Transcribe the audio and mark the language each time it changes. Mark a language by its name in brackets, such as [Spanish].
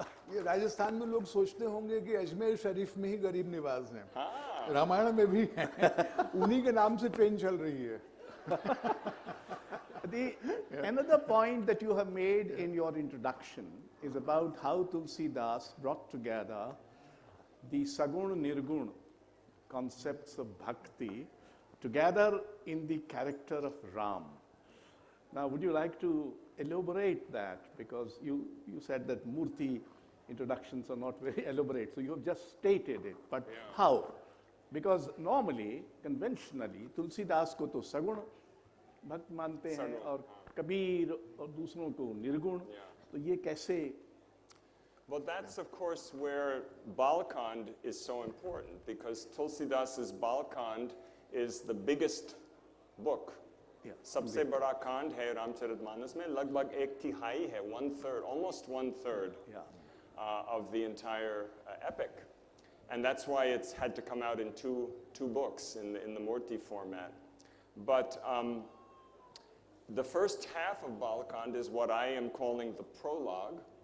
[Hindi] ये राजस्थान में लोग सोचते होंगे कि अजमेर शरीफ में ही गरीब निवाज हैं। रामायण में भी हैं। उन्हीं के नाम से ट्रेन चल रही है। [English] Another point that you have made in your introduction is about how Tulsidas brought together the Sagun Nirgun concepts of bhakti together in the character of Ram. Now, would you like to elaborate that? Because you said that Murti introductions are not very elaborate, so you have just stated it. But how? Because normally, conventionally, [Hindi] Tulsidas को तो सगुण भक्त मानते हैं और कबीर और दूसरों को निर्गुण. तो ये कैसे? [English] Well, that's of course where Balkand is so important, because Tulsidas's Balkand is the biggest book. [Hindi] सबसे बड़ा कांड है रामचरितमानस में, लगभग 1/3 है, 1/3, [English] almost 1/3 of the entire epic. And that's why it's had to come out in two books in the Murti format. But the first half of Balkand is what I am calling the prologue.